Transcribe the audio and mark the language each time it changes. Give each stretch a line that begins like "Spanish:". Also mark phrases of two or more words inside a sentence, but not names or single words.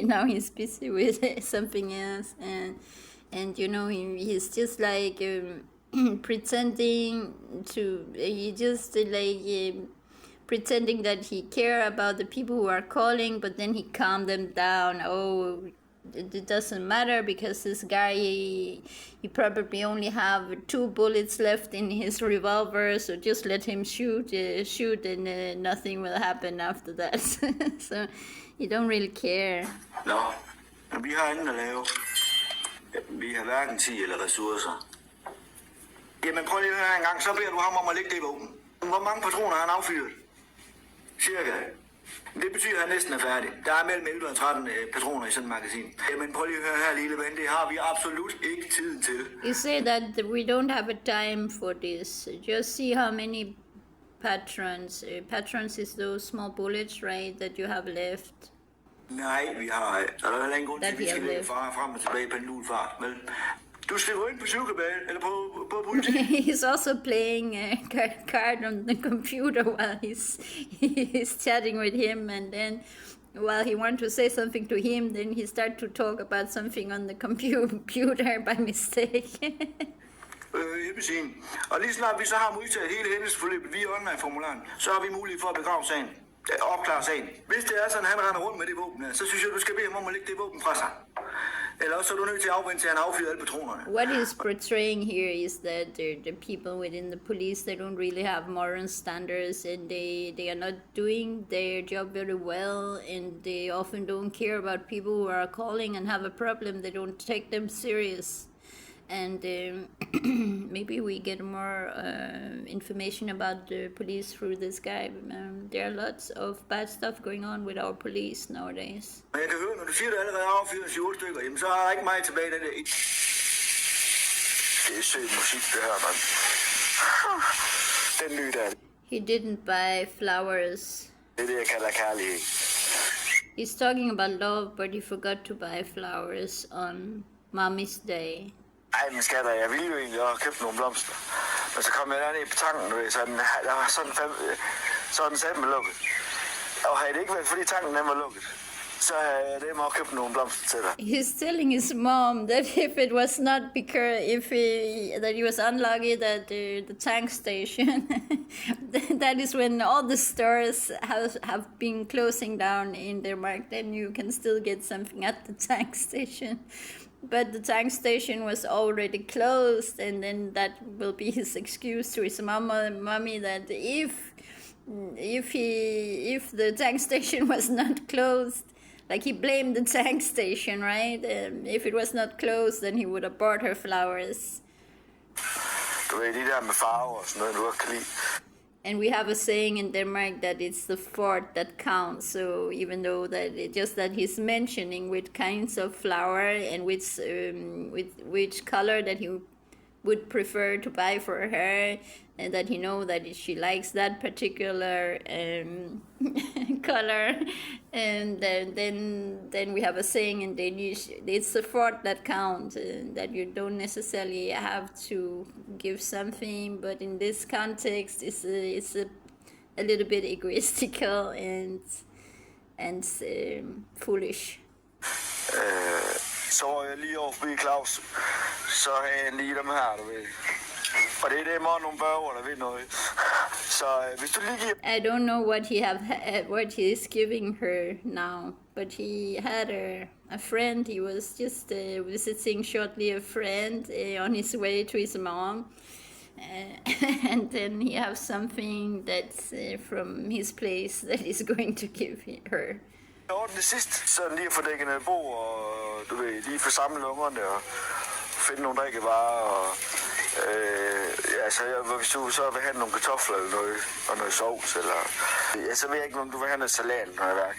English: Now he's busy with something else, and you know he's just like pretending pretending that he care about the people who are calling, but then he calm them down. Oh, it doesn't matter because this guy he probably only have 2 bullets left in his revolver, so just let him shoot and nothing will happen after that. So you don't really care.
Danish: Nå, vi har ingen at lave. Vi har hverken tid eller ressourcer. Jamen prøv lige at høre en gang, så beder du ham om at lægge det i våben. Hvor mange patroner har han affyret? Cirka. Det betyder, at han næsten er færdig. Der er mellem 11 og 13 patroner i sådan et magasin. Jamen prøv lige at høre her, lille ven, det har vi absolut ikke tid til.
English: You say that we don't have a time for this. Just see how many patrons. Patrons is those small bullets, right, that you have left.
Danish: Nej, vi har... Der er heller ingen grund til, at vi skal løbe frem og tilbage på en lulfart, vel? Du skal gå ind på cykelbanen, eller på politiet.
English: He's also playing a card on the computer while he's chatting with him, and then while he wants to say something to him, then he starts to talk about something on the computer by mistake.
Danish: Og lige snart vi så har modtaget hele hændelsesforløbet via online-formularen, så har vi mulighed for at begrave sagen. Opklare sagen. Hvis det er sådan, han render rundt med det våben her, så synes jeg, du skal bede ham om at lægge det våben fra sig. Ellers så er du nødt til at afvente til, han affyrer alle patronerne.
English: What he's portraying here is that the people within the police, they don't really have moral standards, and they are not doing their job very well, and they often don't care about people who are calling and have a problem. They don't take them serious. And maybe we get more information about the police through this guy. There are lots of bad stuff going on with our police nowadays.
Danish: Jeg kan høre, når du siger, at du allerede har affyret 7 stykker, jamen så er der ikke meget tilbage den der. Det er sød musik, det her, mand. Den nye der.
English: He didn't buy flowers.
Danish: Det er det, jeg kalder kærlighed.
English: He's talking about love, but he forgot to buy flowers on Mommy's Day.
Danish: Ej, men skatter, jeg ville jo egentlig have købt nogle blomster. Men så kom jeg derned på tanken, så der var sådan satme lukket. Og havde det ikke været, fordi tanken den var lukket, så havde jeg det med at købe nogle blomster til dig.
English: He's telling his mom that if it was not because that he was unlucky at the tank station, that is when all the stores have been closing down in Denmark, then you can still get something at the tank station. But the tank station was already closed, and then that will be his excuse to his mommy that if the tank station was not closed, like he blamed the tank station, right? If it was not closed, then he would have bought her flowers.
Danish: Du ved, de der med farver og sådan noget, du godt kan lide.
English: And we have a saying in Denmark that it's the thought that counts. So even though that just that he's mentioning which kinds of flower and which color that he would prefer to buy for her, and that he know that she likes that particular color, and then we have a saying in Danish, it's the thought that counts, that you don't necessarily have to give something, but in this context it's a little bit egoistical and foolish.
Danish: Så var jeg lige over forbi Claus, så havde han lige dem her, du ved. Og det er det meget nogle børger, der ved noget. Så hvis du lige giver...
English: I don't know what he is giving her now, but he had a friend. He was just visiting shortly a friend on his way to his mom, and then he has something that's from his place that he's going to give her.
Danish: Det sidste, så lige at få dækket noget bo, og du ved, lige få samlet ungerne og finde nogle drikkevarer. Og, hvis du så vil have nogle kartofler eller noget, og noget sovs, eller... Så ved jeg ikke, om du vil have noget salat, når jeg værk.